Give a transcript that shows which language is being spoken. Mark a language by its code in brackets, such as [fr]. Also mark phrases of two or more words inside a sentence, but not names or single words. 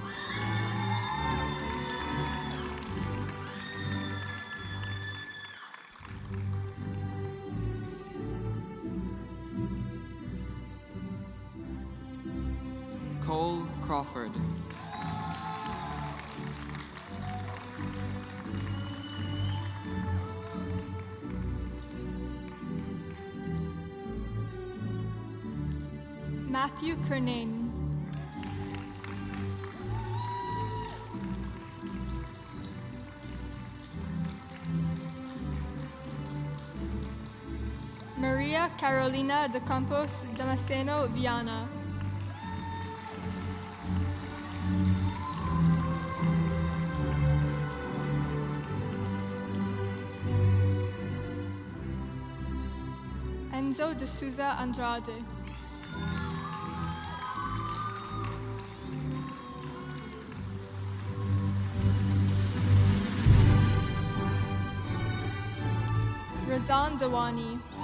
[pt] Cole Crawford. Matthew Kernane. Maria Carolina de Campos Damasceno Viana. Enzo de Souza Andrade. Razan Dawani.